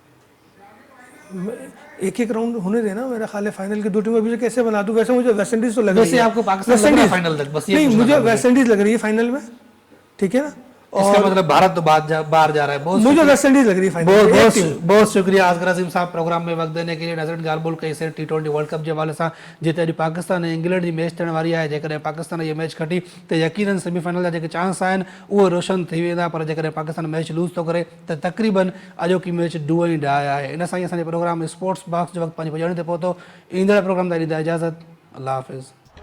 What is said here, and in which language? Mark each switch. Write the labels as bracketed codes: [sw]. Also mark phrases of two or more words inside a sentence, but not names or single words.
[ur] ایک راؤنڈ ہونے دینا. میرا خیال ہے فائنل کی 2 ٹیمیں ابھی سے کیسے بنا دوں؟ ویسے مجھے ویسٹ انڈیز تو لگ رہی ہے. ویسے آپ کو پاکستان لگ رہا ہے فائنل تک? بس یہ نہیں، مجھے ویسٹ انڈیز لگ رہی ہے فائنل میں. ٹھیک ہے نا. اس کا مطلب بھارت تو باہر جا رہا ہے. بہت مجھے ویسٹ انڈیز لگ رہی ہے فائنل. بہت شکریہ اصغر عظیم صاحب پروگرام میں وقت دینے کے لیے. [sd] नज़रनि ॻाल्हि ॿोल कई T20 वर्ल्ड कप के हवाले से जिते अॼु पाकिस्तान ऐं इंग्लैंड की मैच थियण वारी है। जेकॾहिं पाकिस्तान ये मैच खटी तो यकीनन सेमीफाइनल जा चांस आहिनि उहे रोशन थी वेंदा, पर जेकॾहिं पाकिस्तान मैच लूज़ तो करे तो तक़रीबन अॼोकी मैच डू ई डाय है। इन सां ई असांजे प्रोग्राम स्पोर्ट्स बॉक्स जो वक्त पंहिंजे पुॼाणे ते पहुतो। ईंदड़ प्रोग्राम ताईं ॾींदा इजाज़त। अल्लाह हाफ़िज़।